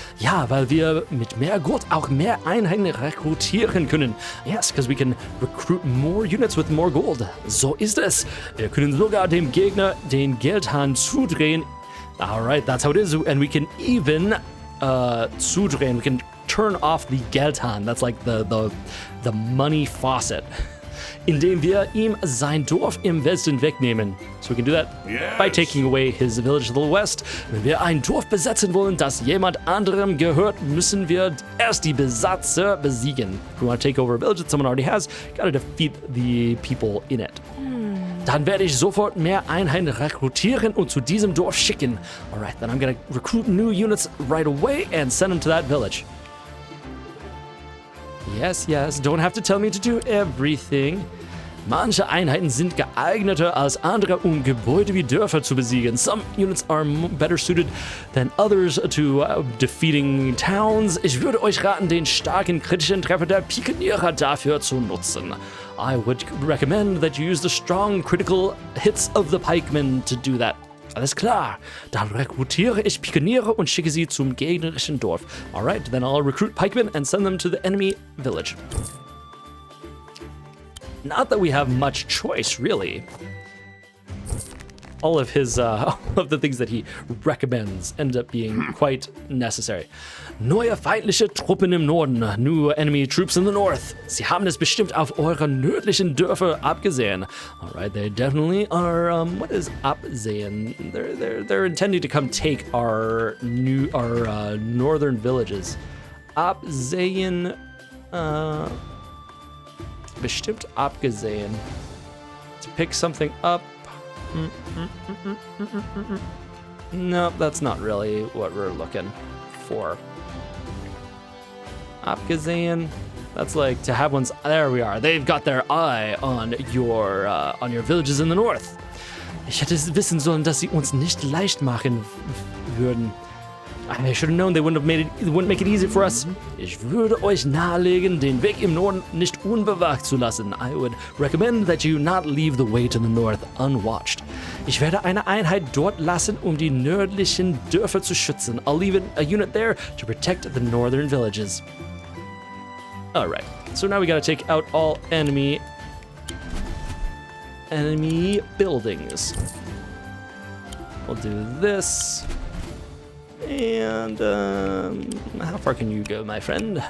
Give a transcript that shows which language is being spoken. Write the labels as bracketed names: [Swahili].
[German] Ja, weil wir mit mehr Gold auch mehr Einheiten rekrutieren können. [English] Yes, because we can recruit more units with more gold. [German] So ist es. Wir können sogar dem Gegner den Geldhahn zudrehen. [English] Alright, that's how it is. And we can even zudrehen. We can turn off the Geldhahn. That's like the money faucet. [German] Indem wir ihm sein Dorf im Westen wegnehmen. [English] So we can do that by taking away his village to the west. [German] Wenn wir ein Dorf besetzen wollen, das jemand anderem gehört, müssen wir erst die Besatzer besiegen. [English] If we want to take over a village that someone already has, gotta defeat the people in it. [German] Dann werde ich sofort mehr Einheiten rekrutieren und zu diesem Dorf schicken. [English] Alright, then I'm gonna recruit new units right away and send them to that village. Yes, don't have to tell me to do everything. [German] Manche Einheiten sind geeigneter als andere, um Gebäude wie Dörfer zu besiegen. [English] Some units are better suited than others to defeating towns. [German] Ich würde euch raten, den starken kritischen Treffer der Pikenierer dafür zu nutzen. [English] I would recommend that you use the strong critical hits of the pikemen to do that. [German] Alles klar, dann rekrutiere ich Pikeniere und schicke sie zum gegnerischen Dorf. [English] Alright, then I'll recruit pikemen and send them to the enemy village. Not that we have much choice, really. All of his, all of the things that he recommends end up being quite necessary. [German] Neue feindliche Truppen im Norden. [English] New enemy troops in the north. [German] Sie haben es bestimmt auf eure nördlichen Dörfer abgesehen. [English] Alright, they definitely are, what is absehen? They're intending to come take our northern villages. [German] Absehen, bestimmt abgesehen. [English] To pick something up. No, that's not really what we're looking for. Abgesehen, that's like to have one's. There we are. They've got their eye on your villages in the north. [German] Ich hätte wissen sollen, dass sie uns nicht leicht machen würden. [English] I should have known they wouldn't make it easy for us. [German] Ich würde euch nahelegen, den Weg im Norden nicht unbewacht zu lassen. [English] I would recommend that you not leave the way to the north unwatched. [German] Ich werde eine Einheit dort lassen, um die nördlichen Dörfer zu schützen. [English] I'll leave a unit there to protect the northern villages. Alright, so now we gotta take out all enemy buildings. We'll do this. And, how far can you go, my friend?